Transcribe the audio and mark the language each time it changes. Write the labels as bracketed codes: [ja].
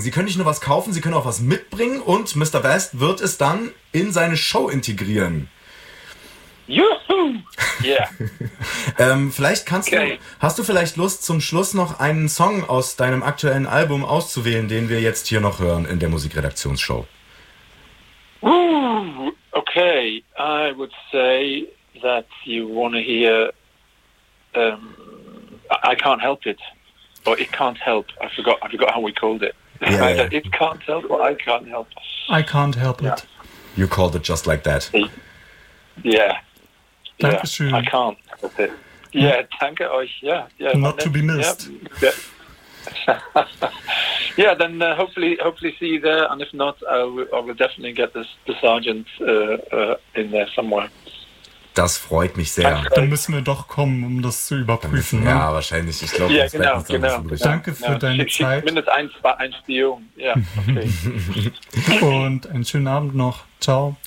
[de] Sie können nicht nur was kaufen, Sie können auch was mitbringen. Und Mr. Best wird es dann in seine Show integrieren. Juhu! Yeah. vielleicht kannst du, hast du vielleicht Lust, zum Schluss noch einen Song aus deinem aktuellen Album auszuwählen, den wir jetzt hier noch hören in der Musikredaktionsshow? [en] Okay, I would say that you want to hear I Can't Help It. Or It Can't Help. I forgot how we called it. Yeah. It Can't Help or I Can't Help. I Can't Help It. You called it just like that. Yeah. [de] Dankeschön. [en] Yeah, I can't. Yeah, [de] danke euch. [en] Yeah, not to be missed. Yeah, yeah, then hopefully see you there. And if not, I will definitely get the sergeant in there somewhere. [de] Das freut mich sehr. Dann müssen wir doch kommen, um das zu überprüfen. Ja, wahrscheinlich. Ich glaube, das wird nicht so genau. Danke für deine Zeit. Mindestens ein Spion. Ja, okay. Und einen schönen Abend noch. Ciao.